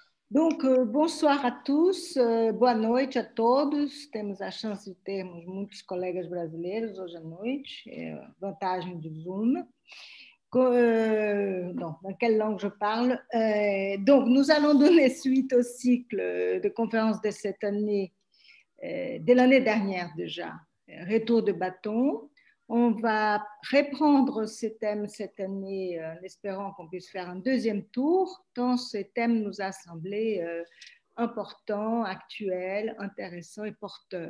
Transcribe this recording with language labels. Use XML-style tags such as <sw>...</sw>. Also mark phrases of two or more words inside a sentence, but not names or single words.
<fr>Donc, bonsoir a tous,</fr> <pt>boa noite a todos. Temos a chance de termos muitos colegas brasileiros hoje à noite, vantagem do Zoom.</pt> <fr>Dans quelle langue je parle? Donc, nous allons donner suite au cycle de conférences de cette année, de l'année dernière déjà, Retour de bâton. On va reprendre ce thème cette année en espérant qu'on puisse faire un deuxième tour, tant ce thème nous a semblé important, actuel, intéressant et porteur.</fr>